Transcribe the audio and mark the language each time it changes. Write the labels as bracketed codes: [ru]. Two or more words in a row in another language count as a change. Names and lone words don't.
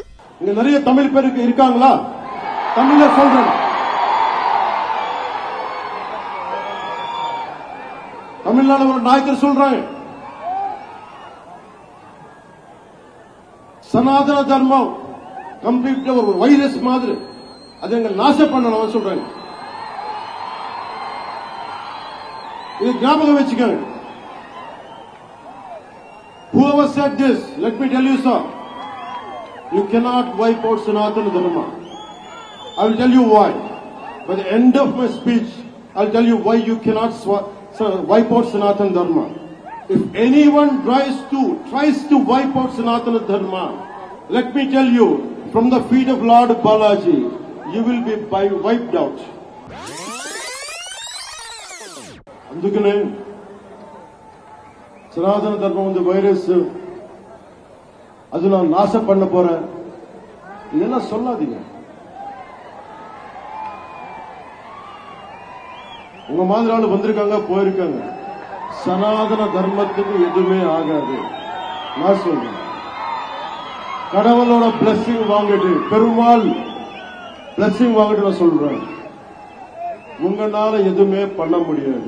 [ta] இங்க நிறைய தமிழ் பேருக்கு இருக்காங்களா? தமிழ்ல சொல்றேன், தமிழ்நாடு ஒரு நாயக்கர் சொல்றாங்க, சனாதன தர்மம் கம்ப்ளீட்ல ஒரு வைரஸ் மாதிரி, அதை எங்க நாசம் பண்ணணும் சொல்றாங்க. இது ஞாபகம் வச்சுக்கோங்க. [en] Whoever said this, let me tell you sir, you cannot wipe out Sanatana Dharma. I will tell you why. By the end of my speech, I will tell you why you cannot wipe out Sanatana Dharma. If anyone tries to wipe out Sanatana Dharma, let me tell you, from the feet of Lord Balaji, you will be wiped out. [te] అందుకనే సనాతన ధర్మం ఉంది వైరస్, [ta] அது நான் நாசம் பண்ண போறேன் இதெல்லாம் சொல்லாதீங்க. உங்க மாதிரி ஆளு வந்திருக்காங்க போயிருக்காங்க. சனாதன தர்மத்துக்கு எதுவுமே ஆகாது. நான் சொல்றேன், கடவுளோட பிளஸிங் வாங்கிட்டு, பெருமாள் பிளஸிங் வாங்கிட்டு நான் சொல்றேன், உங்களால எதுவுமே பண்ண முடியாது.